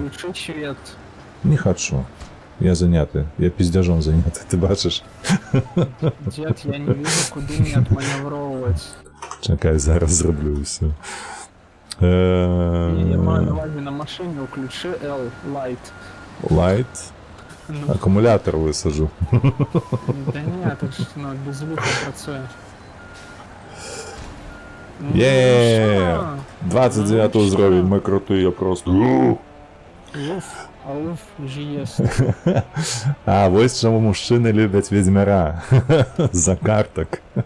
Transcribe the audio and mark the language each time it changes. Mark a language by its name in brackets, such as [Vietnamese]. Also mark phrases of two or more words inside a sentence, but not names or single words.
[Belarusian] Не хачу. Я заняты. Я пиздяжом заняты, ты бачыш? [Russian] Дед, я не вижу, куды мне отманевровывать. [Belarusian] Чакай, зараз зраблю ўсё. Я маю на увазе на машине, уключи L, Light. Light? Акумулятор высажу. [Russian] Да нет, это ж без звука працуе. Еее! [Belarusian] 29 ўзровень, [Russian] мы крутые [Belarusian] просто. Ауф, ЖС. А, вось чаму мужчыны любяць ведзьмяра. За картак.